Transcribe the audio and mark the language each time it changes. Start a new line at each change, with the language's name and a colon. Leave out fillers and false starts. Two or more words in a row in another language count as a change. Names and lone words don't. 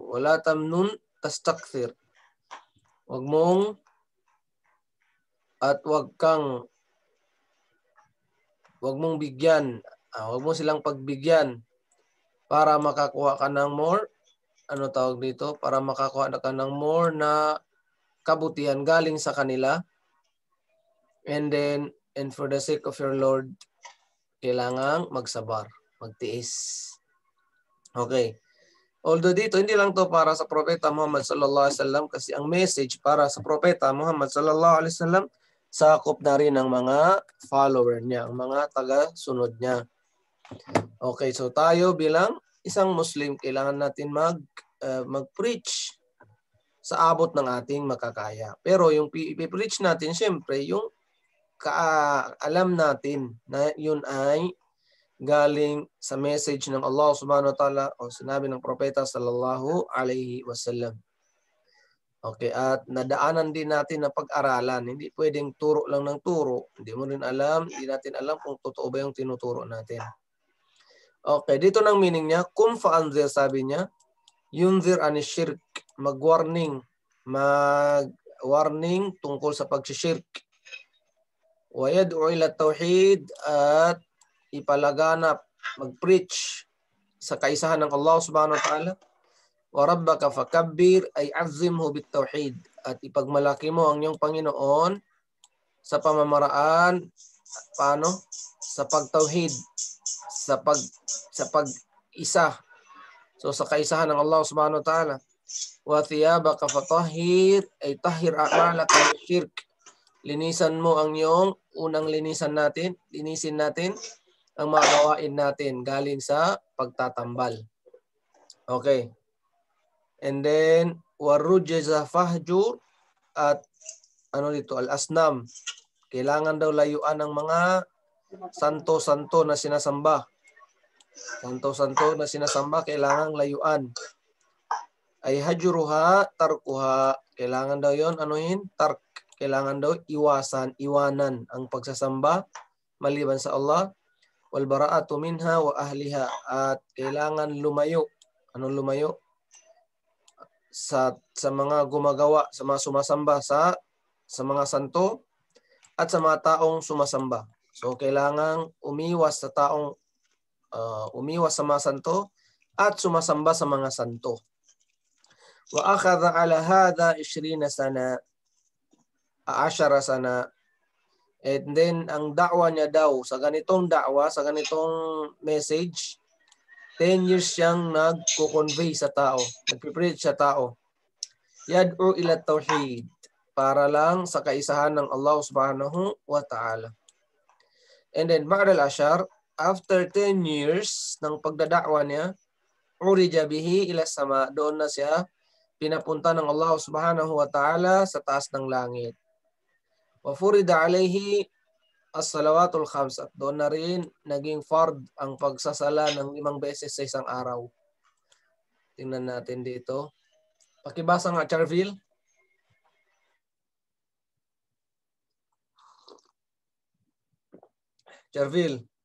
Arabic: ولا تمنن تستكثر.
Filipino: Wag mong at wag mong bigyan. Wag mo silang pagbigyan para makakuha ka ng more, ano tawag dito? Para makakuha ka ng more na kabutihan galing sa kanila.
English: And for the sake of your Lord,
Filipino: kailangang magsabar, magtiis. Okay. Although dito, hindi lang to para sa Propeta Muhammad
Arabic: صلى الله عليه وسلم
Filipino: kasi ang message para sa Propeta Muhammad
Arabic: صلى الله عليه وسلم
Filipino: sakop na rin ng mga follower niya, ang mga taga-sunod niya. Okay, so tayo bilang isang Muslim, kailangan natin mag-preach sa abot ng ating makakaya. Pero yung i-preach natin, syempre, yung alam natin na yun ay galing sa message ng Allah
Arabic: سبحانه وتعالى
Filipino: o sinabi ng Propeta
Arabic: صلى الله عليه وسلم.
Filipino: Okay, at nadaanan din natin na pag-aralan. Hindi pwedeng turo lang ng turo. Hindi mo rin alam, hindi natin alam kung totoo ba yung tinuturo natin. Okay, dito ng meaning niya,
Arabic: قم فأنذر,
Filipino: sabi niya,
Arabic: ينذر عن الشرك,
Filipino: mag-warning tungkol sa pag-shirk.
Arabic: ويدعو إلى التوحيد,
Filipino: at ipalaganap, mag-preach sa kaisahan ng Allah
Arabic: سبحانه وتعالى. وربك فكبر, أي عظمه بالتوحيد,
Filipino: at ipagmalaki mo ang iyong Panginoon sa pamamaraan, paano? Sa pagtauhid, sa pag-isa. So sa kaisahan ng Allah
Arabic: سبحانه وتعالى. وثيابك فطهر أي طهر أعمالك من الشرك.
Filipino: Linisan mo ang iyong linisin natin ang mga gawain natin galing sa pagtatambal. Okay.
English: And then
Arabic: والرجز فاهجر,
Filipino: at ano dito, al-asnam. Kailangan daw layuan ng mga santo-santo na sinasamba. Santo-santo na sinasamba, kailangan layuan.
Arabic: أي هجرها تركها.
Filipino: Kailangan daw yon anuhin? Tark. Kailangan daw iwanan ang pagsasamba maliban sa Allah.
Arabic: والبراءة منها وأهلها.
Filipino: At kailangan lumayo. Anong lumayo? Sa mga gumagawa, sa mga sumasamba sa mga santo at sa mga taong sumasamba. So kailangan umiwas sa mga santo at sumasamba sa mga santo.
Arabic: وأخذ على هذا 20 سنة 10 سنة.
English: And then
Filipino: ang da'wa niya daw, sa ganitong message, 10 years siyang nagko-convey sa tao, nagpipreach sa tao.
Arabic: يدعو إلى التوحيد,
Filipino: para lang sa kaisahan ng Allah
Arabic: سبحانه وتعالى.
English: And then
Arabic: بعد العشر,
Filipino: after 10 years ng pagdada'wa niya,
Arabic: عرج به إلى السماء,
Filipino: doon na siya pinapunta ng Allah
Arabic: سبحانه وتعالى
Filipino: sa taas ng langit.
Arabic: وفرضت عليه الصلوات الخمس,
Filipino: at doon na rin naging fard ang pagsasala ng 5 beses sa isang araw. Tingnan natin dito. Pakibasa nga, Charville. Charville.